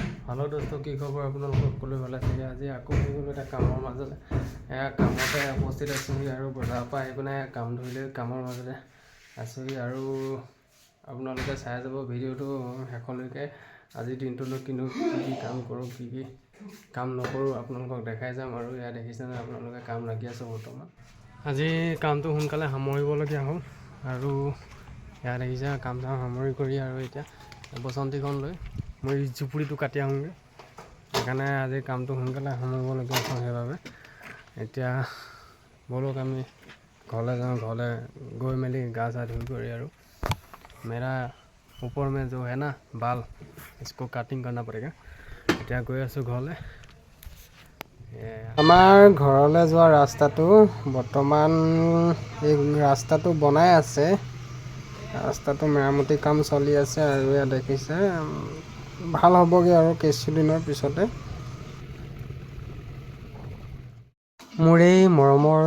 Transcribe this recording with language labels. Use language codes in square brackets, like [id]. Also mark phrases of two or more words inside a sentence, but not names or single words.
[hi] हेलो दोस्तों की खबर [as] আপোনালোক সকলোৱে ভালে আছে আজি আকৌ হৈ গ'ল এটা কামৰ মাজতে কামতে উপস্থিত আছোহি আৰু বজাৰৰ পৰা আহি পিনে কাম ধৰিলে কামৰ মাজতে আছোহি আৰু আপোনালোকে চাই যাব ভিডিঅ'টো শেষলৈকে আজি দিনটোলৈ কিনো কি কাম কৰোঁ কি কাম নকৰোঁ আপোনালোকক দেখাই যাম আৰু ইয়াত দেখিছেনে আপোনালোকে কাম লাগি আছে বৰ্তমান আজি কামটো সোনকালে সামৰিবলগীয়া হ'ল আৰু ইয়াত দেখিছে কাম সামৰি কৰি আৰু এতিয়া বসন্তীখন লৈ মই জুপুৰিটো কাটি আহোঁগৈ সেইকাৰণে আজি কামটো সোনকালে সামৰিবলগীয়া হ'ল সেইবাবে এতিয়া বলক আমি ঘৰলৈ যাওঁ ঘৰলৈ গৈ মেলি গা চা ধুই কৰি আৰু [hi] मेरा ऊपर में जो है ना बाल इसको काटिंग करना पड़ेगा [as] এতিয়া গৈ আছোঁ ঘৰলৈ আমাৰ ঘৰলৈ যোৱা ৰাস্তাটো বৰ্তমান এই ৰাস্তাটো বনাই আছে ৰাস্তাটো মেৰামতি কাম চলি আছে আৰু ইয়াত দেখিছে ভাল হ'বগৈ আৰু কিছুদিনৰ পিছতে মোৰ এই মৰমৰ